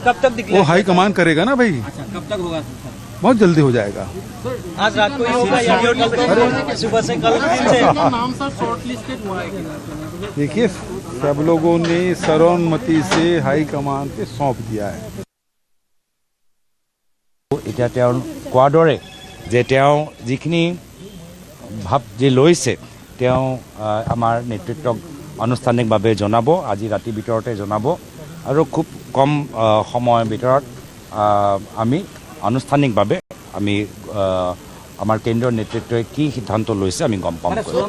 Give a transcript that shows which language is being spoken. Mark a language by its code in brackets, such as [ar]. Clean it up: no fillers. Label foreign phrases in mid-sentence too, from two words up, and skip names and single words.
[hi] वो हाईकमान करेगा ना भाई। अच्छा, कब तक होगा? बहुत जल्दी हो जाएगा। आज रात को ही होगा या सुबह से कल से नाम सर शॉर्टलिस्टेड हुआ है? देखिए, सब लोगों ने सर्वसम्मति से हाईकमान पे सौंप दिया है। [as] এতিয়া তেওঁ কোৱাৰ দৰে যে তেওঁ যিখিনি ভাৱ যি লৈছে তেওঁ আমাৰ নেতৃত্বক আনুষ্ঠানিকভাৱে জনাব, আজি ৰাতিৰ ভিতৰতে জনাব আৰু খুব কম সময়ৰ ভিতৰত আমি আনুষ্ঠানিকভাৱে আমি আমাৰ কেন্দ্ৰীয় নেতৃত্বই কি সিদ্ধান্ত লৈছে আমি গম পাম।